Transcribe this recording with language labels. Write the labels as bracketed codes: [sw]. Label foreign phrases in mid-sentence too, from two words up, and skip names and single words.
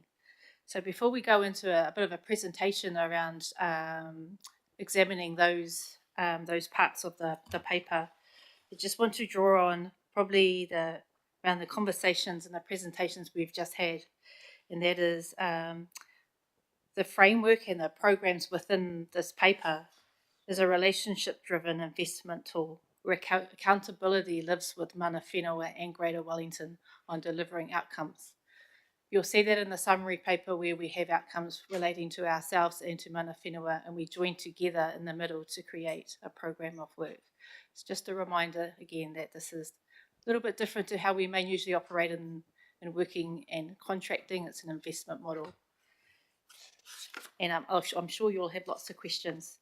[en] So before we go into a bit of a presentation around examining those parts of the paper, I just want to draw on probably around the conversations and the presentations we've just had, and that is the framework and the programs within this paper is a relationship-driven investment tool where accountability lives with [mi] mana whenua [en] and Greater Wellington on delivering outcomes. You'll see that in the summary paper where we have outcomes relating to ourselves and to [mi] mana whenua, [en] and we join together in the middle to create a program of work. It's just a reminder again that this is a little bit different to how we may usually operate in working and contracting. It's an investment model. And I'm sure you'll have lots of questions.